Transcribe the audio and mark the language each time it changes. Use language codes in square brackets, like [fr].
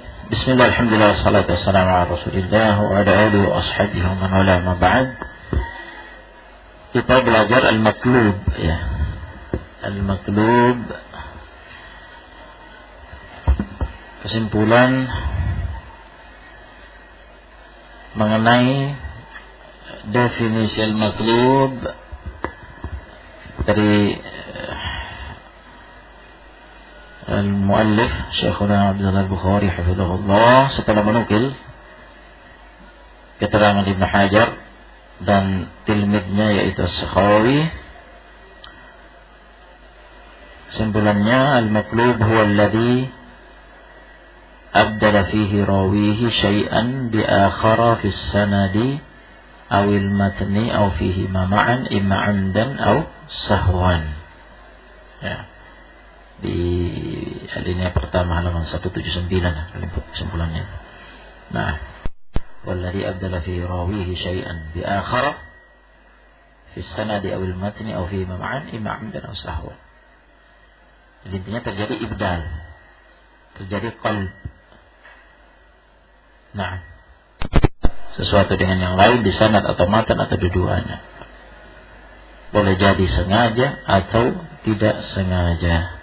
[ar] بسم الله الحمد لله والصلاة والسلام على رسول الله وعلى آله وأصحابه ومن والاه ما بعد. كتاب الأجر المطلوب، المطلوب [id] kesimpulan mengenai definisi al-matlub dari al-muallif Syekhuna Abdul Bukhari hafizahullah setelah menukil keterangan Ibn Hajar dan tilmidnya yaitu Sakhawi. [ar] Kesimpulannya al-matlub huwa alladhi أبدل فيه راويه شيئا بآخر في السند أو المتن أو فيهما معا إما عمدا أو سهوا. [id] Di alinea pertama halaman 179 kesimpulannya. [ar] Nah, والذي أبدل فيه راويه شيئا بآخر في السند أو المتن أو فيهما معا إما عمدا أو سهوا. [id] Intinya terjadi ibdal, terjadi qalb. Nah, sesuatu dengan yang lain di sanad atau matan atau dua-duanya. Boleh jadi sengaja atau tidak sengaja.